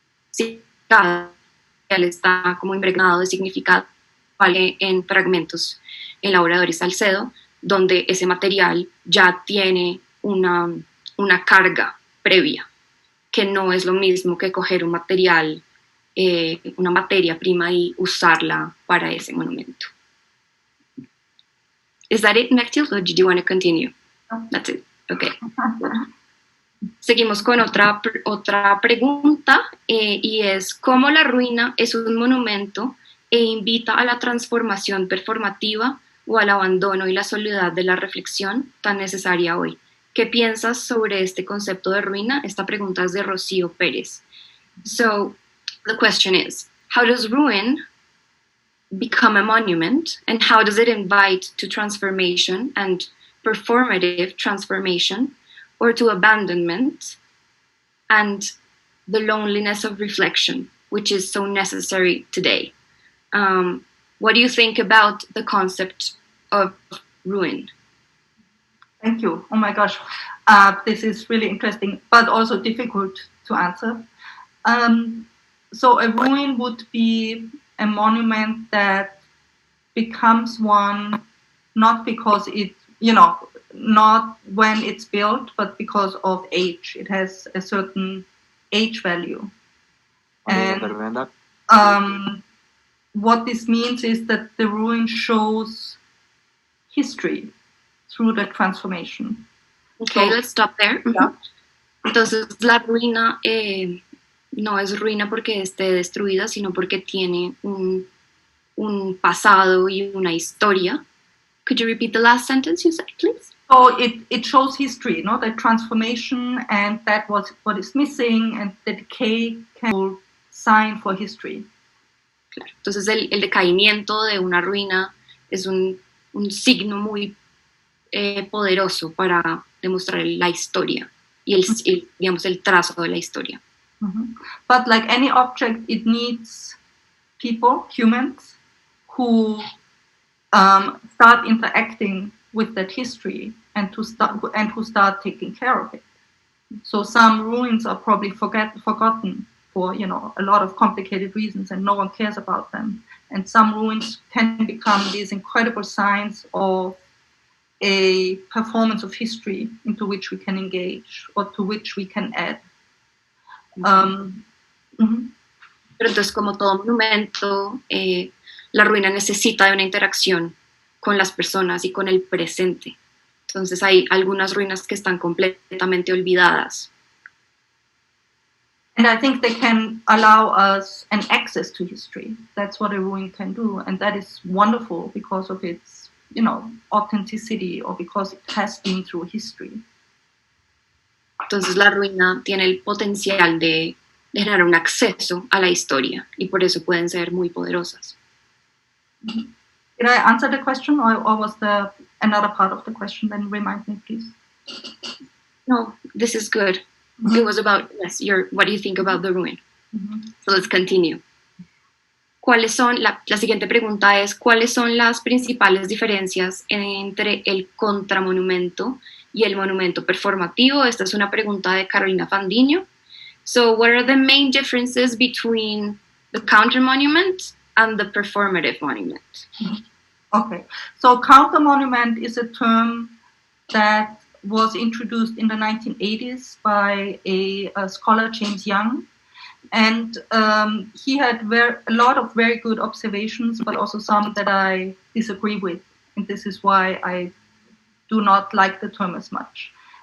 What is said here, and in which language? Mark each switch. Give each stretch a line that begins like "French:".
Spanish: Sí, cada material está como impregnado de significado, vale, en Fragmentos, en la obra de Salcedo, donde ese material ya tiene una carga previa, que no es lo mismo que coger un material, una materia prima y usarla para ese monumento.
English: Is that it, Mechtild, or did you want to continue? No. That's it. Okay.
Spanish: Seguimos con otra pregunta, y es ¿cómo la ruina es un monumento e invita a la transformación performativa o al abandono y la soledad de la reflexión tan necesaria hoy? ¿Qué piensas sobre este concepto de ruina? Esta pregunta es de Rocío Pérez.
English: So, the question is, how does ruin become a monument, and how does it invite to transformation and performative transformation, or to abandonment and the loneliness of reflection, which is so necessary today? What do you think about the concept of ruin? Thank you. Oh my gosh, this is really interesting, but also difficult to answer. So a ruin would be a monument that becomes one not because it, not when it's built, but because of age. It has a certain age value. And what this means is that the ruin shows history through the transformation. Okay, So- let's stop there. Yeah.
Spanish: Entonces, la ruina no es ruina porque esté destruida, sino porque tiene un pasado y una historia.
English: Could you repeat the last sentence you said, please? So it shows history, no? The transformation, and that was what is missing, and the decay can be a sign for history.
Spanish: Claro. Entonces, el decaimiento de una ruina es un signo muy poderoso para demostrar la historia y digamos, el trazo de la historia. Mm-hmm.
English: But like any object, it needs people, humans, who start interacting with that history and who start taking care of it. So some ruins are probably forgotten for a lot of complicated reasons, and no one cares about them. And some ruins can become these incredible signs of a performance of history into which we can engage or to which we can add. Mm-hmm.
Spanish: Pero entonces, como todo monumento, la ruina necesita de una interacción con las personas y con el presente. Entonces hay algunas ruinas que están completamente olvidadas.
English: And I think they can allow us an access to history. That's what a ruin can do, and that is wonderful because of its, authenticity, or because it has been through history.
Spanish: Entonces la ruina tiene el potencial de generar un acceso a la historia y por eso pueden ser muy poderosas.
English: Did I answer the question, or was there another part of the question? Then remind me, please. No, this is good. Mm-hmm. It was about, yes, what do you think about the ruin? Mm-hmm. So let's continue.
Spanish: ¿Cuáles son, la siguiente pregunta es, ¿cuáles son las principales diferencias entre el contramonumento y el monumento performativo? Esta es una pregunta de Carolina Fandiño.
English: So what are the main differences between the counter monument and the performative monument? Okay, so counter monument is a term that was introduced in the 1980s by a scholar, James Young, and he had a lot of very good observations, but also some that I disagree with, and this is why I do not like the term as much.